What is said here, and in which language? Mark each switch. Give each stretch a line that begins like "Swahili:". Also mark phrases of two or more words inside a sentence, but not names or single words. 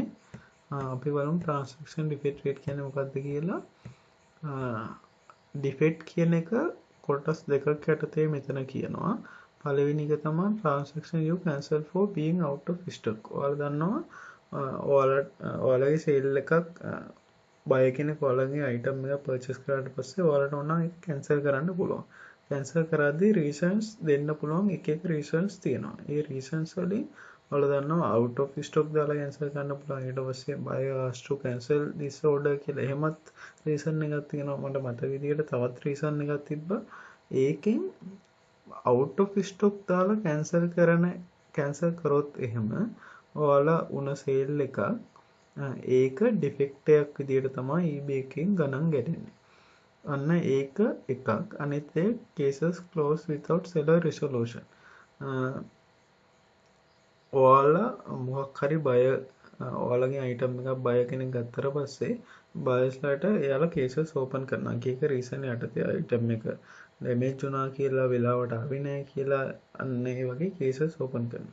Sinhala: අපි බලමු
English: transaction defect rate
Sinhala: කියන්නේ මොකක්ද කියලා. defect කියන එක කොටස් දෙකක් යටතේ මෙතන කියනවා. පළවෙනි එක තමයි
English: transaction you cancel for being out of stock.
Sinhala: ඔයාලා දන්නවා ඔයාලගේ sale එකක් buy කෙනෙක් ඔයාලගේ item එක purchase කරාට පස්සේ ඔයාලට ඕන ඒක cancel කරන්න පුළුවන්. cancel කරද්දී reasons දෙන්න පුළුවන්. එක එක reasons තියෙනවා. ඒ reasons වලින් ඔයාලා දන්නවා
English: out of stock
Sinhala: දාලා cancel කරන්න පුළුවන්. ඊට පස්සේ
English: buyer asked to cancel this order
Sinhala: කියලා එහෙමත්
English: reason
Sinhala: එකක් තියෙනවා. මට මතක විදියට තවත් reason එකක් තිබ්බා. ඒකෙන්
English: out of stock
Sinhala: දාලා cancel කරොත් එහෙම ඔයාලා උන sale එක ඒක defect එකක් විදියට තමයි eBay එකෙන් ගණන් ගැටෙන්නේ. අන්න ඒක එකක්. අනිත් එක
English: cases closed without seller resolution.
Sinhala: ඔයාලා මොකක් හරි ඔයාලගේ item එකක් buyer කෙනෙක් ගත්තට පස්සේ buyers ලට එයාලා
English: cases open
Sinhala: කරනවා. එක reason යටතේ item එක damage වුණා කියලා, වෙලාවට ආවේ නැහැ කියලා අන්න ඒ වගේ
English: cases open
Sinhala: කරනවා.